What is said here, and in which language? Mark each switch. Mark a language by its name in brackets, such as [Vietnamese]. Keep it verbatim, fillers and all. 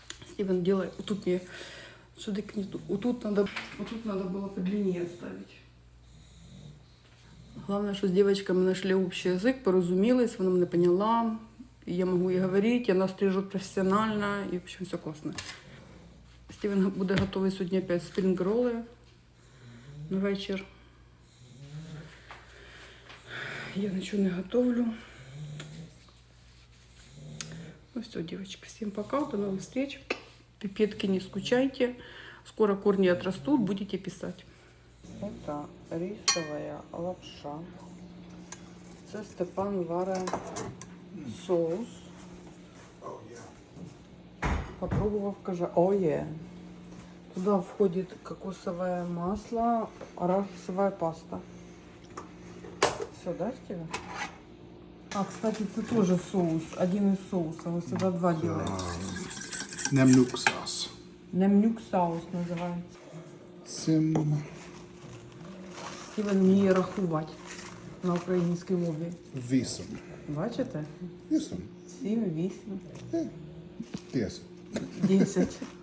[Russian] Стивен делает. Вот тут мне... Сюда к низу. Вот тут надо, вот тут надо было подлиннее оставить. Главное, что с девочками нашли общий язык, [Ukrainian] порозумілись, вона мене поняла. [Russian] И я могу и говорить, она стрижет профессионально, и в общем все классно. [Ukrainian] Стивен буде готовий сьогодні опять спринг-роли на вечір. Я нічого не готовлю. [Russian] Ну все, девочки, всем пока, до новых встреч. Пипетки, не скучайте. Скоро корни отрастут, будете писать. Это рисовая лапша. [Ukrainian] Це Степан варить соус. Попробовав, каже, о є. [Russian] Туда входит кокосовое масло, арахисовая паста. Все, да, Стивен? А, кстати, это тоже соус, один из соусов, он всегда два делает. Немлюк саус. [Ukrainian] Немлюк саус називається. Цим... Стівен вміє рахувати на українській мові. Вісім. Бачите? Вісім. Сім, вісім. Десять. Десять.